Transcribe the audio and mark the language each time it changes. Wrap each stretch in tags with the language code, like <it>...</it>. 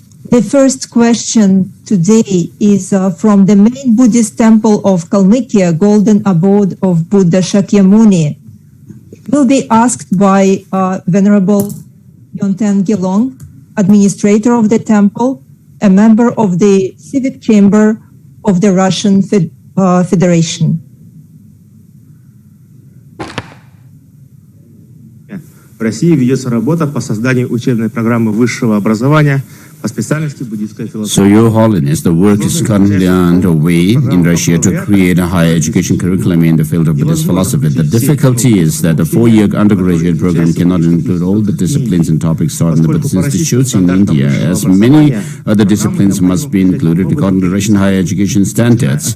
<en>The first question today is from the main Buddhist temple of Kalmykia, Golden Abode of Buddha Shakyamuni. It will be asked by Venerable Yonten Gelong, administrator of the temple, a member of the Civic Chamber of the Russian Federation.</en> <ru>В России ведется работа по созданию учебной программы высшего образования по специальности буддийская философия.</ru> <en>So, Your Holiness, the work is currently underway in Russia to create a higher education curriculum in the field of Buddhist philosophy. The difficulty is that the 4-year undergraduate program cannot include all the disciplines and topics taught in the Buddhist institutes in India, as many other disciplines must be included according to Russian higher education standards.</en>